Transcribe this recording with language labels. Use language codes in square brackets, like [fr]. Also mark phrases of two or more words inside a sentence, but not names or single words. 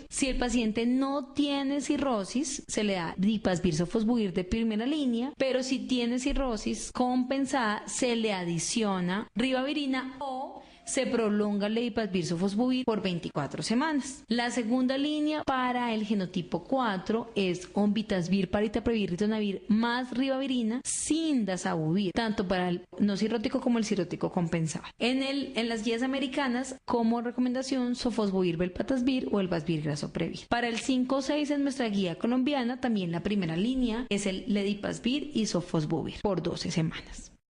[es] Si el paciente no tiene cirrosis, se le da leipasvir sofosbuvir de primera línea, pero si tiene cirrosis compensada, se le adiciona ribavirina o se prolonga el leipasvir sofosbuvir por 24 semanas. La segunda línea para el genotipo 4 es onvitasvir, paritaprevir, ritonavir más ribavirina sin dazabuvir, tanto para el no cirrótico como el cirrótico compensado. En las guías americanas, como recomendación, sofosbuvir velpatasvir o el vasvirgrasoprevir. Para el 5-6 en nuestra guía colombiana, también la primera línea es el ledipasvir y sofosbuvir por 12 semanas.